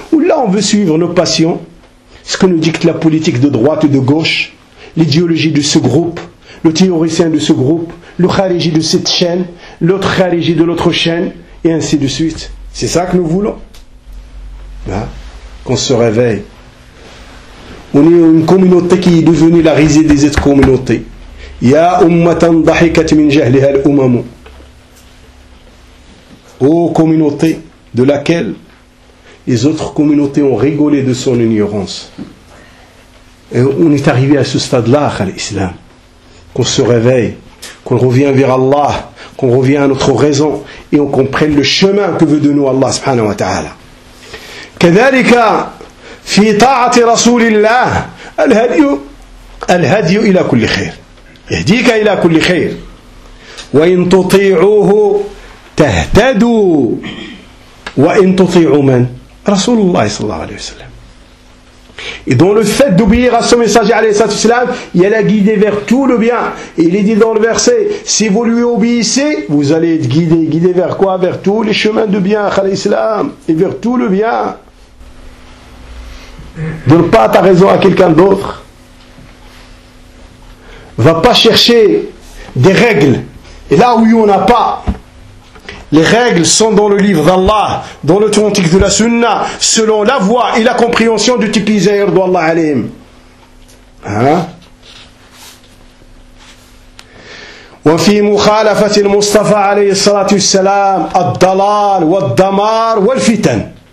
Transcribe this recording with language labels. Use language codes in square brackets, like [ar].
[fr] Ou là on veut suivre nos passions? Ce que nous dicte la politique de droite et de gauche, l'idéologie de ce groupe, le théoricien de ce groupe, le khariji de cette chaîne, l'autre khariji de l'autre chaîne, et ainsi de suite. C'est ça que nous voulons. Hein? Qu'on se réveille. On est une communauté qui est devenue la risée des autres communautés. [ar] يا أمة ضحكت من جهلها الأمم. [fr] Ô communauté de laquelle les autres communautés ont rigolé de son ignorance. Et on est arrivé à ce stade-là, à l'islam. Qu'on se réveille, qu'on revient vers Allah, qu'on revient à notre raison et qu'on comprenne le chemin que veut de nous Allah subhanahu wa ta'ala. [ar] كذلك في طاعة رسول الله الهدي الهدي إلى كل خير. يهديك إلى كل خير وإن تطيعوه تهتدوا وإن تطيعوا من رسول الله صلى الله عليه وسلم. [fr] Et dans le fait d'obéir à ce messager alayhi salatu salam, il y a la guidée vers tout le bien. Et il est dit dans le verset, si vous lui obéissez, vous allez être guidé. Guidé vers quoi? Vers tous les chemins de bien, alayhi salam, et vers tout le bien. Donne pas ta raison à quelqu'un d'autre. Va pas chercher des règles. Et là où il n'y en a pas, les règles sont dans le livre d'Allah, dans l'authentique de la Sunna, selon la voie et la compréhension du typisateur d'Allah alayhim. Hein? [ar] وفي مخالفة المصطفى عليه الصلاة والسلام الضلال والدمار والفتن.